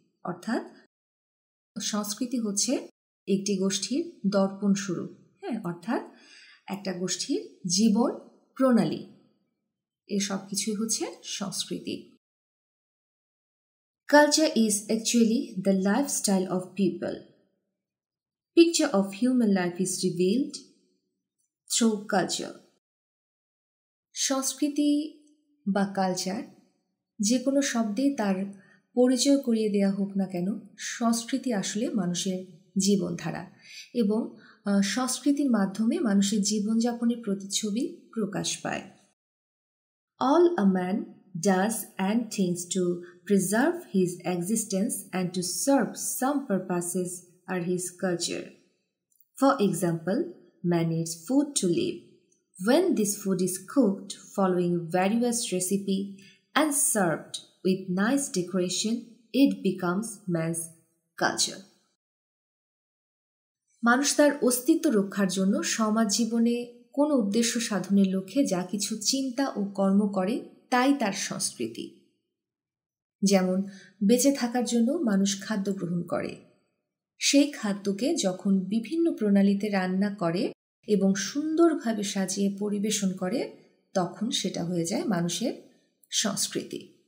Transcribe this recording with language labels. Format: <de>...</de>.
<bn>অর্থাৎ সংস্কৃতি হচ্ছে একটি গোষ্ঠীর দর্পণ স্বরূপ, অর্থাৎ একটা গোষ্ঠীর জীবন প্রণালী, এই সব কিছুই হচ্ছে সংস্কৃতি।</bn> <en>Culture is actually the lifestyle of people. Picture of human life is revealed through culture.</en> <bn>সংস্কৃতি বা কালচার যে কোনো শব্দে তার পরিচয় করিয়ে দেওয়া হোক না কেন, সংস্কৃতি আসলে মানুষের জীবনধারা এবং সংস্কৃতির মাধ্যমে মানুষের জীবনযাপনের প্রতিচ্ছবি প্রকাশ পায়।</bn> <en>All a man does and thinks to preserve his existence and to serve some purposes are his culture. For example, man needs food to live. When this food is cooked following various recipes and served with nice decoration, it becomes man's</en> <bn>culture. মানুষ তার অস্তিত্ব রক্ষার জন্য সমাজ জীবনে কোনো উদ্দেশ্য সাধনের লক্ষ্যে যা কিছু চিন্তা ও কর্ম করে তাই তার সংস্কৃতি। যেমন বেঁচে থাকার জন্য মানুষ খাদ্য গ্রহণ করে, সেই খাদ্যকে যখন বিভিন্ন প্রণালীতে রান্না করে এবং সুন্দরভাবে সাজিয়ে পরিবেশন করে তখন সেটা হয়ে যায় মানুষের সংস্কৃতি।</bn>